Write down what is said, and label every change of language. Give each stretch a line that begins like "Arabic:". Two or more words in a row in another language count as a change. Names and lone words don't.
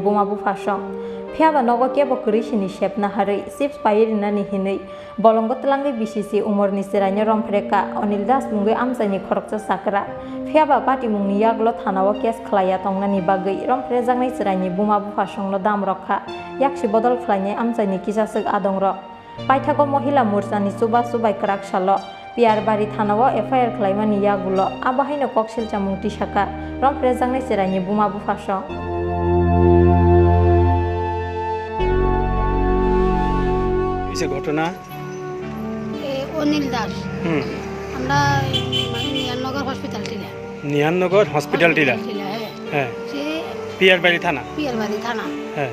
Kok Borok: bumabu fasong phiaba nogo kebo krishini sepna harui chips paye rinani hinui bolongot tlangi bisisi umorni cheraini romfreka Onil Das mungui amsaini khoroksa sakra phiaba patimungni yaglo thanao case khlaiya tongnani bagui romfrejangnai cheraini bumabu fasongno dam rokha yakshi bodol khlainai amsaini kisasuk adongrok Paithago Mohila Morsani Subai Krak Salo PR Bari Thanao FIR Klaimani Yagulo Abahaino Koksil Chamung Tishaka Romfrejangnai cheraini bumabu fasong
Bangla: কিসে ঘটনা অনিল দাস আমরা মানে নিয়াননগর হসপিটাল টিলা নিয়াননগর হসপিটাল টিলা হ্যাঁ সে পিয়ার বাড়ি থানা হ্যাঁ